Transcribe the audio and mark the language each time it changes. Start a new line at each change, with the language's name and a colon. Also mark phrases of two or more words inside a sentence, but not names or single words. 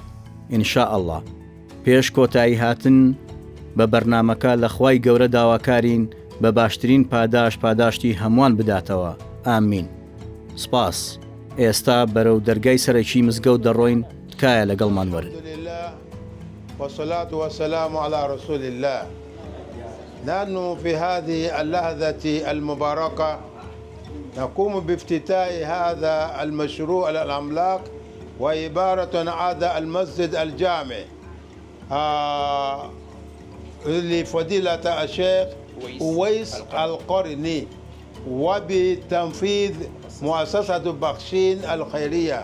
Arabic: ئینشاء الله
Central Kurdish: پێش کۆتایی هاتن بە بەرنامەکە لە خوای گەورە داواکارین بە باشترین پاداشتی هەمووان بداتەوە. ئامین. سپاس. ئێستا بەرەو دەرگای سەرەکی مزگەوت دەڕۆین. تکایە لەگەڵمان وەرن.
Arabic: والصلاة والسلام على رسول الله. نحن في هذه اللحظة المباركة نقوم بافتتاح هذا المشروع العملاق وعبارة عن المسجد الجامع لفضيلة الشيخ ويس القرني وبتنفيذ مؤسسة بخشين الخيرية.